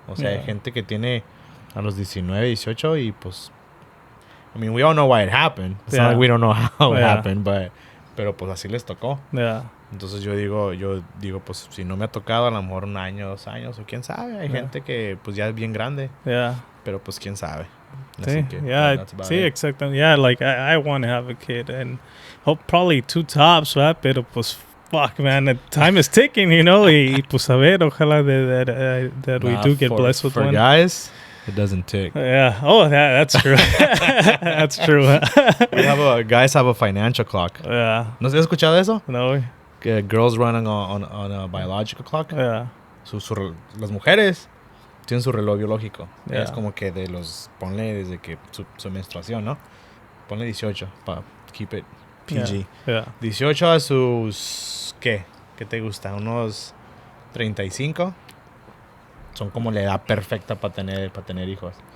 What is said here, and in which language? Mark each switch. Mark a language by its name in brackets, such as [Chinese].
[Spanish] O sea, hay gente que tiene a los 19, 18 y pues [English] I mean, we all know why it happened. It's not like we don't know how it happened, [Spanish] pero pues así les tocó. Entonces yo digo, pues si no me ha tocado, a lo mejor 1 año, 2 años, o quién sabe. Hay gente que pues ya es bien grande. Pero pues quién sabe. Sí, sí, [English] exactly. Yeah, like I want to have a kid and hope probably 2 tops, right? [Spanish] Pero pues [English] fuck, man, the time is ticking, [Spanish] y pues a ver, ojalá [English] that we do get blessed with one. For guys, it doesn't tick. Yeah. Oh, that's true. That's true. Guys have a financial clock. Yeah. [Spanish] ¿No has escuchado eso? No. [English] Girls running on a biological clock. Yeah. [Spanish] Las mujeres tienen su reloj biológico. Es como que ponle desde que su menstruación, ¿no? Ponle 18 para [English] keep it PG. [Spanish] 18 a sus, ¿qué te gusta? Unos 35. Son como la edad perfecta para tener hijos.